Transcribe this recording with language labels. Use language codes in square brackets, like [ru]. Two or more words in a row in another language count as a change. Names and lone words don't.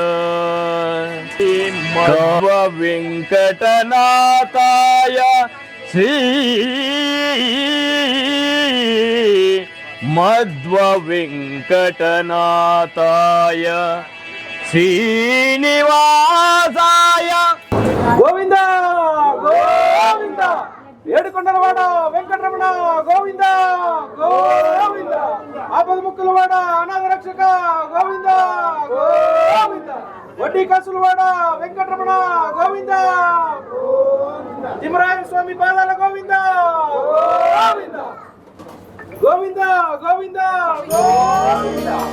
[sa] ಮಧ್ವ ವೆಂಕಟನಾಥಾಯ ಶ್ರೀ ಮಧ್ವ ವೆಂಕಟನಾಥಾಯ ಶ್ರೀನಿವಾಸಾಯ [te] ಗೋವಿಂದ ಗೋವಿಂದ ఏడుకొండలవాడ వెంకటరమణ గోవింద గోవింద ఆపద ముక్కులవాడ అనాథ రక్షక గోవింద గోవింద వడ్డీ కాసులవాడ వెంకటరమణ గోవింద తిమ్మరాయ స్వామి పాదాల గోవింద గోవింద గోవింద గోవింద గోవింద.